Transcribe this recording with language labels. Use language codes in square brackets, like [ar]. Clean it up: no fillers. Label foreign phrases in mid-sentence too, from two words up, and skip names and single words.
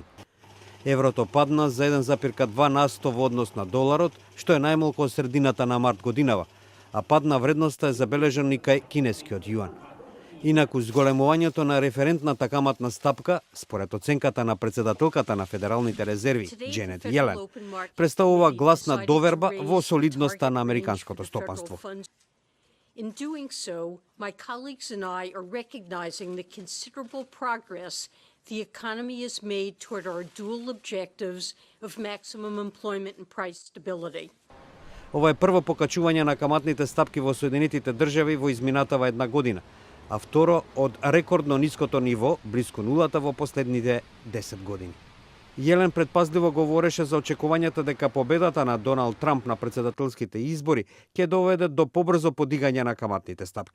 [mk] Еврото падна за 1,2% во однос на доларот, што е најмалку од средината на март годинава, а пад на вредноста е забележан и кај кинескиот јуан. Инаку, зголемувањето на референтната каматна стапка, според оценката на председателката на Федералните резерви, Дженет Јелен, представува гласна доверба во солидноста на американското стопанство. [en] In doing so, my colleagues and I are recognizing the considerable progress the economy has made toward our dual objectives of maximum employment and price stability. [mk] Ова е прво покачување на каматните стапки во Соединетите држави во изминатава една година, а второ од рекордно ниското ниво, близко нулата во последните 10 години. Јелен предпазливо говореше за очекувањата дека победата на Доналд Трамп на председателските избори ќе доведе до побрзо подигање на каматните стапки.